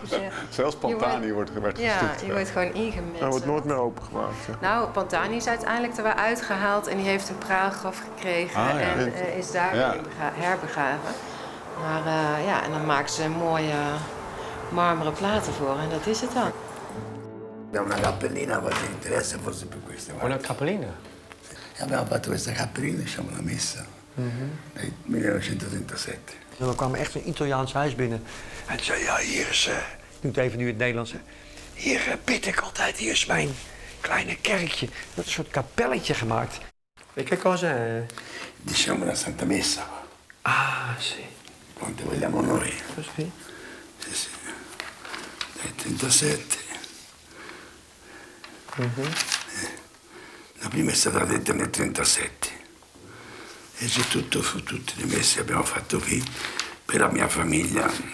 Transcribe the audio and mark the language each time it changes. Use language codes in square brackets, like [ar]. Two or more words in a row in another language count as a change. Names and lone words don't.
[nl] Zelfs Pantani werd gestukt. Ja, je wordt gewoon ingemetseld. Hij wordt nooit meer opengemaakt. Ja. Nou, Pantani is uiteindelijk er weer uitgehaald en die heeft een praalgraf gekregen en is daar weer herbegraven. Maar en dan maken ze mooie marmeren platen voor en dat is het dan. [it] Una cappellina quasi interessa forse per questo. Una cappellina? Abbiamo fatto questa cappellina, diciamo la messa, nel 1937. [nl] En we kwamen echt een Italiaans huis binnen. En hij zei, ja, hier is... ik doe het even nu in het Nederlands. Hier bid ik altijd, hier is mijn kleine kerkje. Dat is een soort kapelletje gemaakt. [it] E che cosa è? Diciamo la Santa Messa. Ah, sì. Quanto vogliamo noi. Così? Sì, sì. Nel 37. La prima è stata detta nel 1937 e c'è tutte le messe abbiamo fatto qui per la mia famiglia.